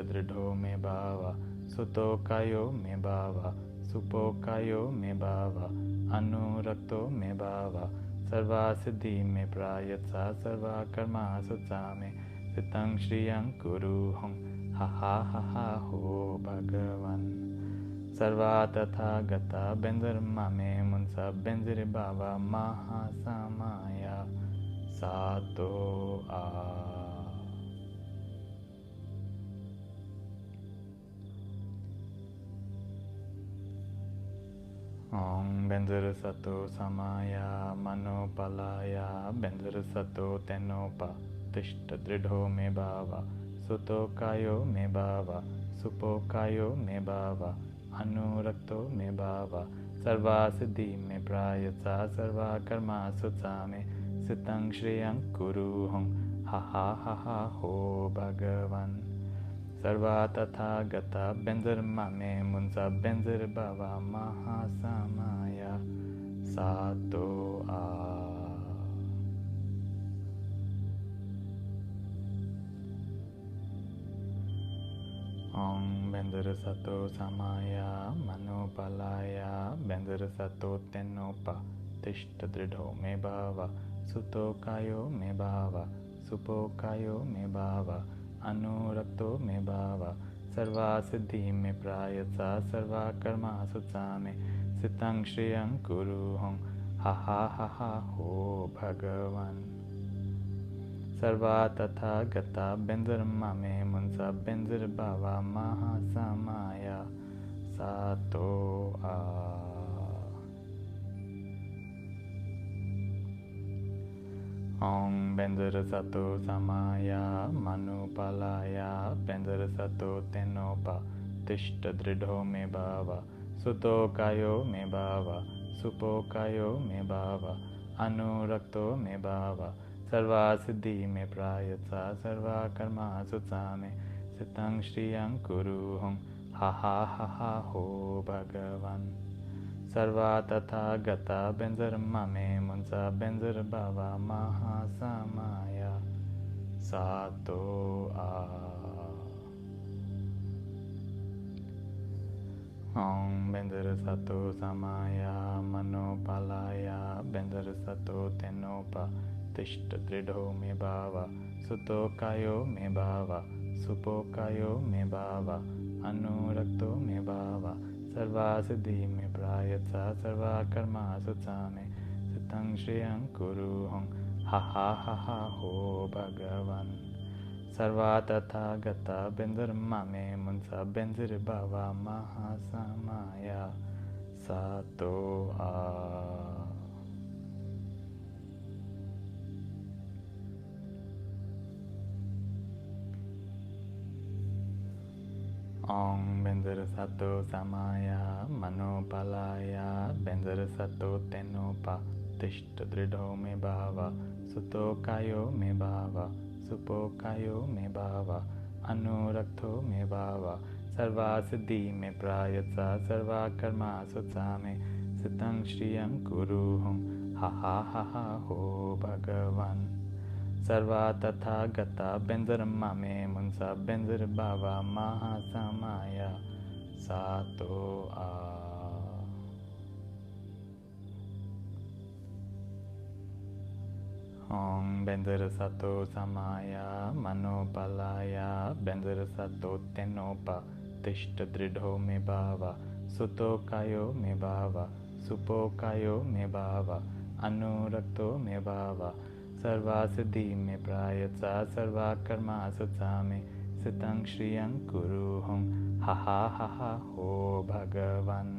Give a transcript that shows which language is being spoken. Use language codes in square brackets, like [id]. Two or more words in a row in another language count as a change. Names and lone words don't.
[sa] Dridho Me Bhava Suto Kayo Me Bhava Supo Kayo Me Bhava Anurakto Me Bhava Sarva Siddhi Me Prayatsa Sarva Karma Sutsame Sitang Shriyang Kuruham ha ha ha ha ho Bhagavan. Sarva tatha gata benzarmame munsa benzir bhava mahasamaya sato a. Om Benzara Sato Samaya Manopalaya Benzara Sato Tenopa Tishta Dridho Me Bhava Suto Kayo Me Bhava Supo Kayo Me Bhava Anurakto Me Bhava Sarva Siddhi Me Prayatsa Sarva Karma Sutsame Sitang Shriyang Kuru Hum Ha Ha Ha Ha Ho Bhagavan. Sarva tatha gata benzar mame munsa benzar bhava mahasamaya sato a. Om benzar sato samaya manopalaya benzar sato tenopa tishta dridho me bhava suto kayo me bhava supo kayo me bhava anurakto me bhava sarva siddhi me prayatsa sarva karma sutsame sitang shriyang kuru hum ha ha ha ha ho Bhagavan. Sarva tatha gata benzar mame munsa benzar bhava mahasamaya sato a. Om Benzara Sato Samaya Manupalaya Benzara Sato Tenopa Tishta Dridho Me Bhava Suto Kayo Me Bhava Supo Kayo Me Bhava Anurakto Me Bhava Sarva Siddhi Me Prayatsa Sarva Karma Sutsame Sitang Shriyang Kuru Hum Ha Ha Ha Ha Ho Bhagavan. Sarva tatha gata benzar mame munsa benzar bhava mahasamaya sato a. Om benzar sato samaya manopalaya benzar sato tenopa tishta dridho me bhava suto kayo me bhava supo kayo me bhava anurakto me bhava sarva siddhi me prayatsa sarva karma sutsame sitang shriyang kuru hum ha ha ha ha ho Bhagavan. Sarva tatha gata benzar mame munsa benzir bhava mahasamaya sato a. Om Benzara Sato Samaya Manopalaya Benzara Sato Tenopa Tishta Dridho Me Bhava Suto Kayo Me Bhava Supo Kayo Me Bhava Anurakto Me Bhava Sarva Siddhi Me Prayatsa Sarva Karma Sutsame Sitang Shriyang Kuru Hum Ha Ha Ha Ha Ho Bhagavan. Sarva tatha gata benzar mame munsa benzar bhava mahasamaya sato a. Om benzar sato samaya manopalaya benzar sato tenopa tishta dridho me bhava suto kayo me bhava supo kayo me bhava anurakto me bhava sarva siddhi me prayatsa sarva karma sutsame sitang shriyang kuru hum ha ha ha ha ho Bhagavan.